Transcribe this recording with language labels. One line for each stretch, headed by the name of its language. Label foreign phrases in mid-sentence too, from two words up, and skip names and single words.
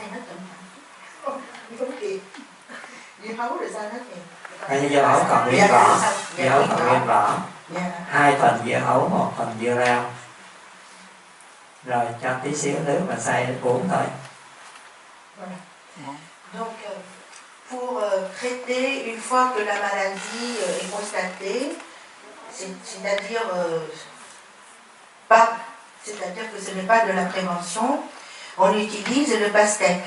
Vietnamese: Hay dưa hấu còn nguyên vỏ, dưa hấu còn nguyên vỏ, 2 phần dưa hấu 1 phần dưa leo, rồi cho tí xíu nước và xay đến uống thôi.
French: Donc, pour traiter une fois que la maladie est constatée, c'est-à-dire que ce n'est pas de la prévention, on utilise le pastèque.